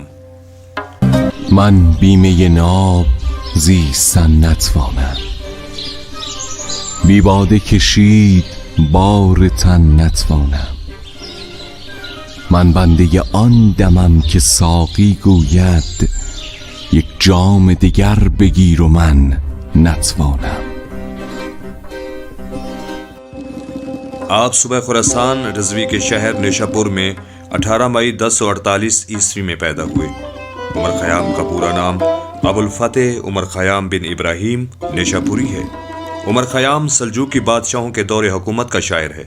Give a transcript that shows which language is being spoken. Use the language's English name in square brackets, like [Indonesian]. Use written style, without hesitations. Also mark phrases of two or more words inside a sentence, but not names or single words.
[Persian] من بیمه ناب زیستن نتوانم، بی باده کشید بار تن نتوانم. من بنده آن دمم که ساقی گوید یک جام دیگر بگیر و من نتوانم. [Hindi] आप सुबह खुरासान रजवी के शहर नेशापुर में 18 मई 1048 ईस्वी में पैदा हुए। उमर खयाम का पूरा नाम अबुल फतेह उमर खयाम बिन इब्राहिम नेशापुरी है। उमर खयाम सल्जूकी बादशाहों के दौरे हुकूमत का शायर है।